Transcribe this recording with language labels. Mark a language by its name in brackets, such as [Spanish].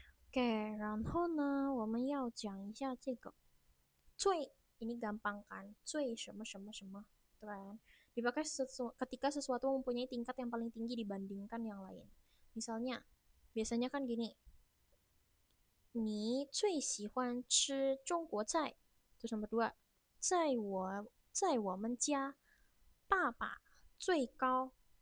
[Chinese] Oke, 然后呢，我们要讲一下这个最 [Indonesian] ini gampang kan? [Chinese] 最什么什么什么, [Indonesian] itu kan? Dipakai ketika sesuatu mempunyai tingkat yang paling tinggi dibandingkan yang lain. Misalnya, biasanya kan gini, [Chinese] 你最喜欢吃中国菜? [Indonesian] Terus nomor dua, [Chinese] 在我们家，爸爸最高.